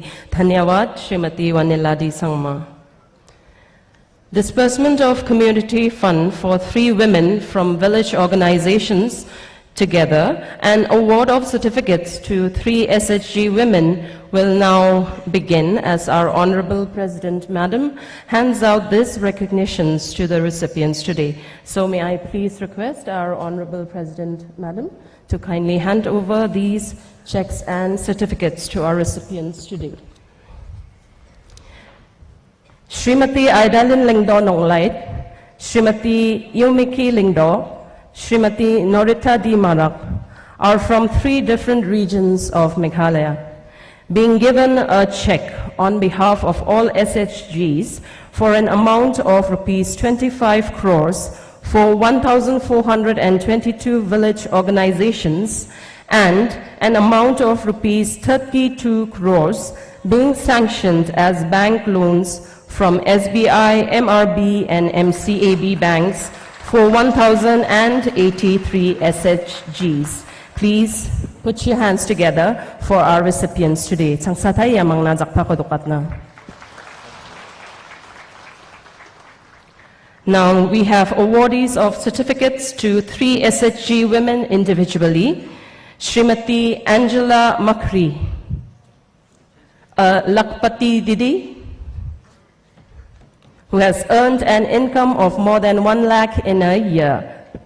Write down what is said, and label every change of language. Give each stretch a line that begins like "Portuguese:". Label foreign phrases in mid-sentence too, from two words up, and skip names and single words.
English: Dhanyawad, Srimati Vanilla Di Sangma. Disbursement of community fund for 3 women from village organizations together and award of certificates to 3 SHG women will now begin as our Honorable President Madam hands out these recognitions to the recipients today. So may I please request our Honorable President Madam to kindly hand over these checks and certificates to our recipients today. Srimati Aidalin Lingdo Nonglait, Srimati Yumiki Lingdo, Srimati Norita Di Marak are from 3 different regions of Meghalaya, being given a check on behalf of all SHGs for an amount of rupees 25 crores for 1,422 village organizations and an amount of rupees 32 crores being sanctioned as bank loans from SBI, MRB and MCAB banks for 1,083 SHGs. Please put your hands together for our recipients today.
Garo: Changsatay yamang najakpa kodukat na.
English: Now we have awardees of certificates to 3 SHG women individually. Srimati Angela Makhri, a Lakpati Didi, who has earned an income of more than 1 lakh in a year.